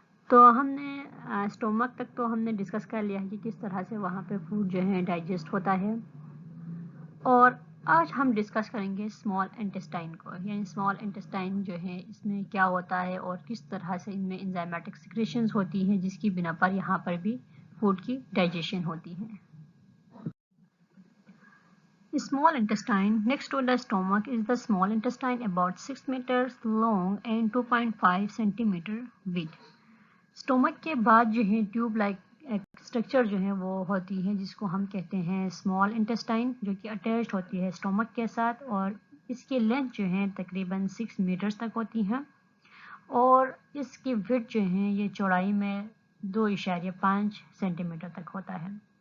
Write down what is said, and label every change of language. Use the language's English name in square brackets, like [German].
[Hindi] तो हमने स्टोमक तक तो हमने डिस्कस कर लिया है कि किस तरह से वहाँ पे फूड जो है डाइजेस्ट होता है, और आज हम डिस्कस करेंगे स्मॉल इंटेस्टाइन को, यानी स्मॉल इंटेस्टाइन जो है इसमें क्या होता है और किस तरह से इनमें एंजाइमेटिक सिक्रेशंस होती हैं जिसकी बिना पर यहाँ पर भी फूड की डाइजेशन होती है। [English] Small intestine next to the stomach is the small intestine, about 6 meters long and 2.5 centimeter width. [Hindi] Stomach के बाद जो है ट्यूब लाइक स्ट्रक्चर जो है वो होती है जिसको हम कहते हैं स्मॉल इंटेस्टाइन, जो कि अटैच्ड होती है स्टोमक के साथ, और इसकी लेंथ जो है तकरीबन 6 मीटर्स तक होती है और इसकी विड्थ जो है ये चौड़ाई में 2.5 सेंटीमीटर तक होता है।